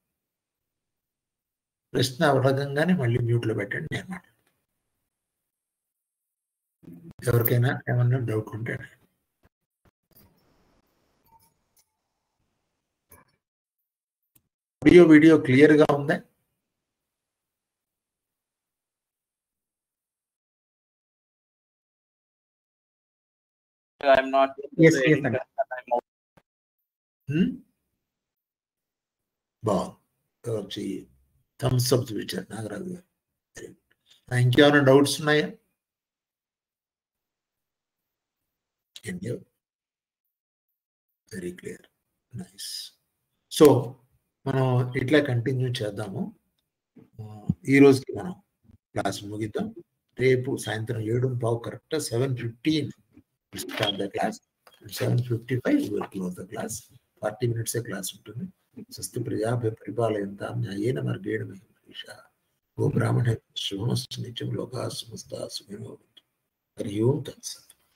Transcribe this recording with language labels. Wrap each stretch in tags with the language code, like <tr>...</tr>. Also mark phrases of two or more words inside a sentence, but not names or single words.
<te>ప్రశ్న అడగంగానే మళ్ళీ మ్యూట్‌లో పెట్టండి. నేను మాట్లాడతాను. ఎవరికైనా ఏమన్నా డౌట్ ఉంటే అడగండి. వీడియో క్లియర్‌గా ఉందా?</te> <en>I'm not. Yes, yes, sir.</en> <te>బాగుంది. వచ్చి</te> <en>thumbs up</en> <te>చూపించారు నాగరాజు గారు. ఇంకేమైనా డౌట్స్ ఉన్నాయా?</te> <en>very clear. nice.</en> <te>సో మనం ఇట్లా కంటిన్యూ చేద్దాము. ఈ రోజుకి మనం క్లాస్ ముగిద్దాం. రేపు సాయంత్రం</te> <en>7:15 correct 7:15 start the class. 7:55 will close the class. 40 minutes క్లాస్ ఉంటుంది.</en> <sa>స్వస్తి ప్రజాభ్య పరిపాలయంతాం న్యాయేన మార్గేణ మహిషా గో బ్రాహ్మణ శుభమస్తు నిత్యం లోకాః సమస్తాః సుఖినో భవంతు. హరి ఓం తత్సత్.</sa>